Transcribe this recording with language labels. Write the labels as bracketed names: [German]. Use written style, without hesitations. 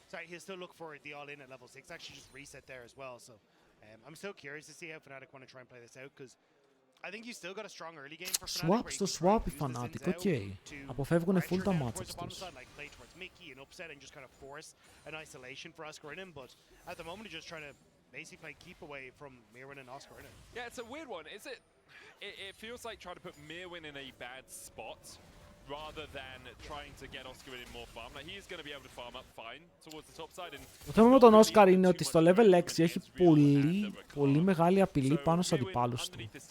[English] He'll still look for the all-in at level 6, actually just reset there as well. So I'm still curious to see how Fnatic want to try and play this out, because I think you still got a strong early game for Fnatic. [Greek] Swap στο swap η Fnatic, οκ. Αποφεύγουν full τα matchups τους. [English] Play towards Mickey and upset and just kind of force an isolation for Oscar in him, but at the moment he's just trying to basically play keep away from Mirwin and Oscar in him. Yeah, it's a weird one. Is it? It feels like trying to put Mirwin in a bad spot, rather than trying to get Oscar in more farm. Like, he is going to be able to farm up fine towards the top side. [Greek] Το θέμα με τον Oscar είναι ότι στο level 6 έχει πολύ μεγάλη απειλή πάνω στους αντιπάλους του.